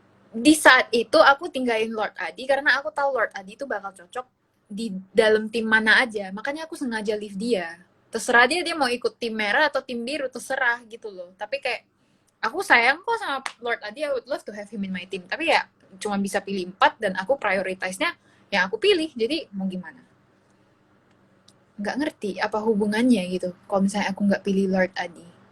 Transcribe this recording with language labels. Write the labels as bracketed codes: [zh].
[id] Di saat itu aku tinggalin Lord Adi karena aku tahu Lord Adi itu bakal cocok di dalam tim mana aja. Makanya aku sengaja leave dia. Terserah dia mau ikut tim merah atau tim biru, terserah gitu loh. Tapi kayak aku sayang kok sama Lord Adi, [en] I would love to have him in my team. [id] Tapi ya cuma bisa pilih 4 dan aku prioritize-nya yang aku pilih. Jadi mau gimana? Nggak ngerti apa hubungannya gitu kalau misalnya aku nggak pilih Lord Adi.